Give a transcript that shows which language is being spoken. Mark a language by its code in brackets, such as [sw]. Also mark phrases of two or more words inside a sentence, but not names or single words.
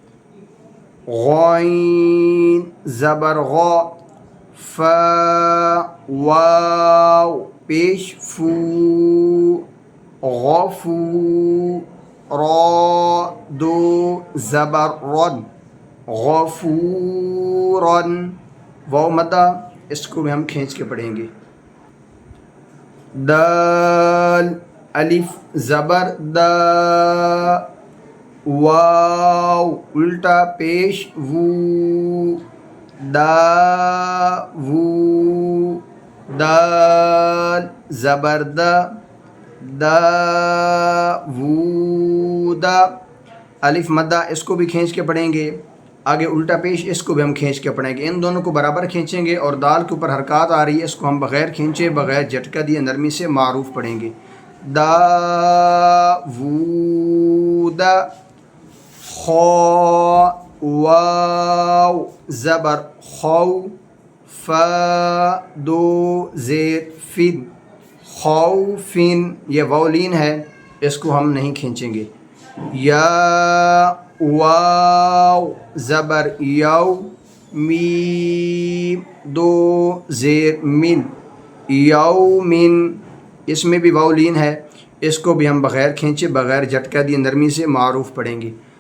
[ur] غین زبر غا، فا واو پیش فو، غفو، را دو زبر رن، غفورن، واو مدہ اس کو بھی ہم کھینچ کے پڑھیں گے. دال الف زبر دا، واو الٹا پیش وو، دا وو، دال زبر دا، دا وو دا، الف مدہ اس کو بھی کھینچ کے پڑھیں گے. آگے الٹا پیش اس کو بھی ہم کھینچ کے پڑھیں گے. ان دونوں کو برابر کھینچیں گے اور دال کے اوپر حرکات آ رہی ہے اس کو ہم بغیر کھینچے بغیر جھٹکا دیے نرمی سے معروف پڑھیں گے. دا وو دا، خو واو زبر خو، فا دو زیر فن، خوفن، یہ واولین ہے اس کو ہم نہیں کھینچیں گے. یا واو زبر یو، میم دو زیر من، یومن، اس میں بھی واولین ہے اس کو بھی ہم بغیر کھینچے بغیر جھٹکا دیے نرمی سے معروف پڑھیں گے.